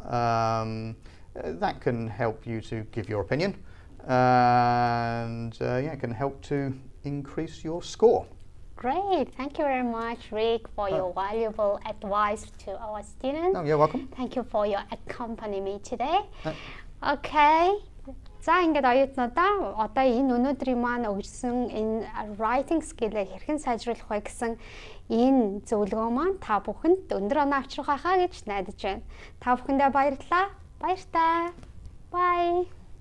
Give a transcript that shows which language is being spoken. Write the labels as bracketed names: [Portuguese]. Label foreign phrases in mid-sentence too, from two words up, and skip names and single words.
[English] That can help you to give your opinion, and it can help to increase your score. Great. Thank you very much, Rick, for your valuable advice to our students. Oh, you're welcome. Thank you for your accompany me today. Okay. [Mongolian] За ингээд оюутнуудаа одоо энэ өнөөдрийн маань өгсөн энэ [English] writing skill-ийг [Mongolian] хэрхэн сайжруулах вэ гэсэн энэ зөвлөгөө маань та бүхэнд өндөр оноо авчрах байхаа гэж найдаж байна. Та бүхэндээ баярлалаа. Баяртай. Bye.